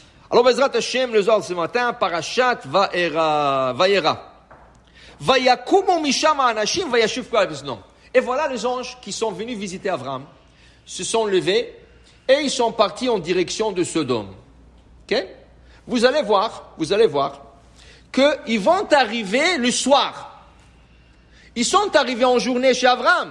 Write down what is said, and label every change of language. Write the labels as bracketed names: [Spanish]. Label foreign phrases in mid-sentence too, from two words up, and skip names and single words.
[French] Alors, [Hebrew] בעזרת השם, [French] le Zohar ce matin, Parashat Vayera. [Hebrew] ויקומו משם האנשים וישוב כל בזנום. [French] Et voilà les anges qui sont venus visiter Abraham, se sont levés et ils sont partis en direction de Sodome. Ok? Vous allez voir qu'ils vont arriver le soir. Ils sont arrivés en journée chez Abraham.